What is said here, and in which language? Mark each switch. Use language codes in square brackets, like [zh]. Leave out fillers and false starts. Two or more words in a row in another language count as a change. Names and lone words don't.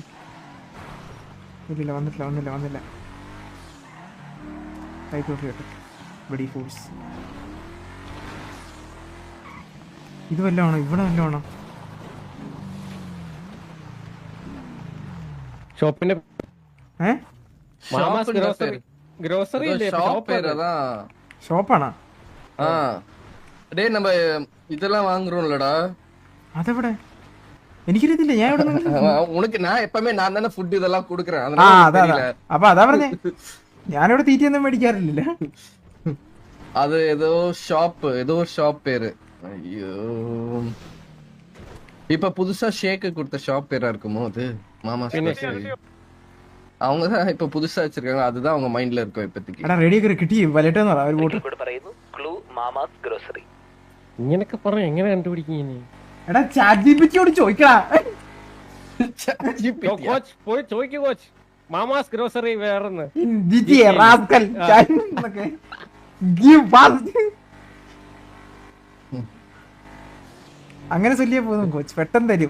[ml] ഇല്ല വന്നില്ല. ഇത് വല്ലതാണോ? ഇവിടെ വല്ലതാണോ? ഷോപ്പിന്റെ ഷോപ്പാണോ? [ta] நம்ம இதெல்லாம் வாங்குறோம்லடா. [ml] അതെവിടെ? എനിക്കറിയത്തില്ല. ഞാൻ ഇവിടെ [ta] உனக்கு நான் எப்பவுமே நான் தானே ஃபுட் இதெல்லாம் கொடுக்கறேன். [ml] അപ്പൊ അതാ പറഞ്ഞേ, ഞാനിവിടെ തീറ്റയൊന്നും മേടിക്കാറില്ല. [ta] அது ஏதோ ஷாப் பேரு. ஐயோ, இப்ப புதுசா ஷேக் கொடுத்த ஷாப் பேரா இருக்குமோ அது? மாமா அவங்க தான் இப்ப புதுசா வச்சிருக்காங்க. அதுதான் அவங்க மைண்ட்ல இருக்கும் இப்போதைக்கு. [ml] എടാ റെഡി ആക്കി കിട്ടി വലട്ടെന്ന് പറ. ഒരു ബോട്ട് പറയുന്നു ക്ലൂ മാമാസ് ഗ്രോസറി. ഇങ്ങനൊക്കെ പറഞ്ഞു എങ്ങനെ കണ്ടുപിടിക്കും? എടാ ചാറ്റ് ജിപിടിയോട് ചോദിക്കടാ. കോച്ച് പോയി ചോദിക്കൂ. കോച്ച് മാമാസ് ഗ്രോസറി വേറെന്ന് അങ്ങനെ ചൊല്ലിയാ പോകുന്നു. കോച്ച് പെട്ടെന്ന് തരും.